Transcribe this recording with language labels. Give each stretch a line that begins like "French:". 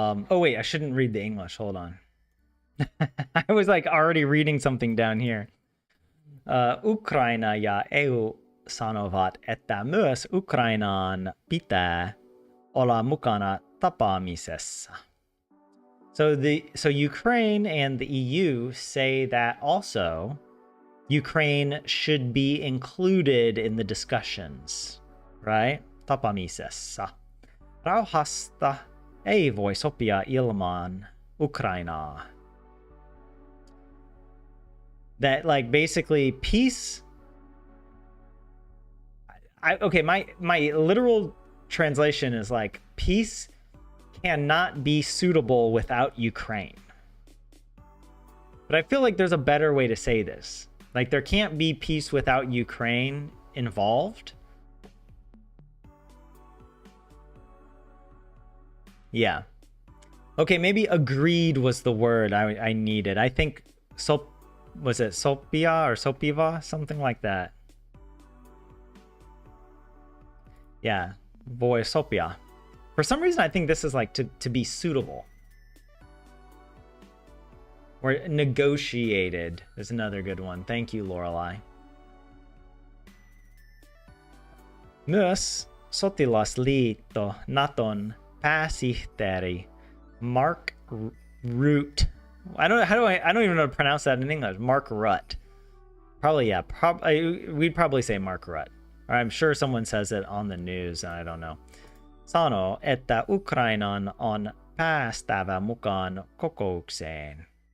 English: Oh wait, I shouldn't read the English. Hold on. I was like already reading something down here.
Finnish: Ukraina ja EU sanovat, että myös Ukrainaan pitää olla mukana tapaamisessa.
English: So Ukraine and the EU say that also Ukraine should be included in the discussions, right?
Finnish: Tapaamisessa. Rauhasta ei voi sopia ilman Ukrainaa.
English: That like basically peace. Okay, my literal translation is like peace cannot be suitable without Ukraine. But I feel like there's a better way to say this. Like there can't be peace without Ukraine involved. Yeah. Okay, maybe agreed was the word I needed. I think was it Sopia or Sopiva? Something like that. Yeah. Voisopia. For some reason, I think this is like to be suitable. Or negotiated is another good one. Thank you, Lorelai.
Finnish: Myös sotilasliitto Naton pääsihteeri Mark Rutte.
English: I don't even know how to pronounce that in English. Mark Rutte. Probably, yeah. We'd probably say Mark Rutte. Or I'm sure someone says it on the news, and I don't know.
Finnish: Sano, että Ukrainan on päästävä mukaan kokoukseen.